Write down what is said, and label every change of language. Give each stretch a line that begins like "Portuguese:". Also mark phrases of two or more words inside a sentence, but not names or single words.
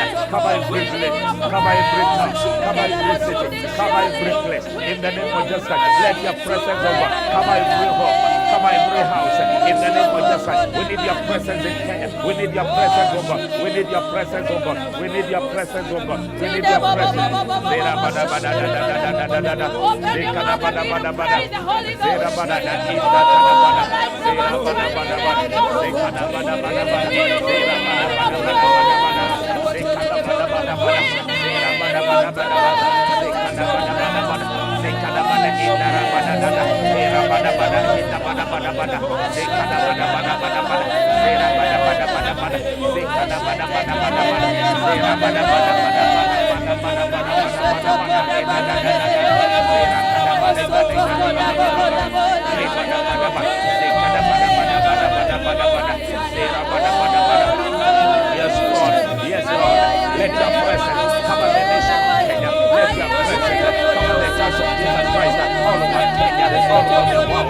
English: Cover every village. Cover every town. Cover every city. Cover every place. In the name of Jesus, let your presence, oh God, cover every home. Cover every house. In the name of Jesus, we need your presence in Kenya. We need your presence, oh God. We need your presence, oh God. We need your presence, oh God. We need your presence. Zera bada bada da da da da da da da. Zera bada bada bada. Zera bada da da da bada. Zera bada bada bada. Zera bada bada bada. Zera bada bada bada bada. Zera bada bada bada. Zera bada bada bada. Zera bada bada bada. Zera bada indara bada da da. Zera bada bada indara bada bada bada. Zera bada bada bada bada. Zera bada bada bada bada. Zera bada bada bada bada. Zera bada bada bada. Yes, Lord. Yes, Lord. Let your presence cover the nation of Kenya. Let your presence cover the church of Jesus Christ all over Kenya, all over the world.